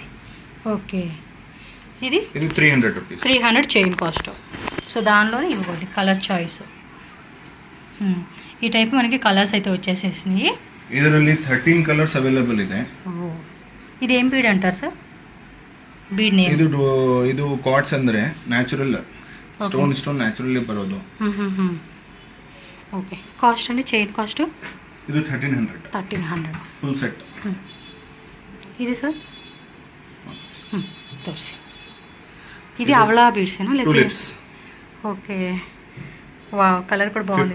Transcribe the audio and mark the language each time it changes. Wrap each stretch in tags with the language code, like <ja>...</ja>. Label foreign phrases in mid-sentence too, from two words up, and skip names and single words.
<te>ఓకే, ఇది 300 రూపీస్. 300</te> <en>chain cost.</en> <te>సో దానిలోనే ఇవ్వండి</te> <en>colour choice.</en> <te>ఈ టైప్ మనకి కలర్స్ అయితే వచ్చేసేసినాయి.</te> <kn>ಇದರಲ್ಲಿ 13</kn> <en>colours available</en> <kn>ಇದೆ.</kn> <te>ఇది ఏం బీడ్ అంటారు సార్?</te> <en>bead name</en> <kn>ಇದು ಕಾರ್ಡ್ಸ್ ಅಂದ್ರೆ</kn> <en>natural stone</en> <kn>ನ್ಯಾಚುರಲಿ ಬರೋದು.</kn> <te>ఓకే, కాస్ట్ అండి</te> <en>chain cost?</en> <kn>ಇದು 1300. 1300</kn> <en>Full set.</en> <te>ఇది సార్ తోసి. ఇది అవలా బీడ్సేనా లేదా?</te> <en>okay, wow,</en> <te>కలర్ కూడా బాగుంది.</te>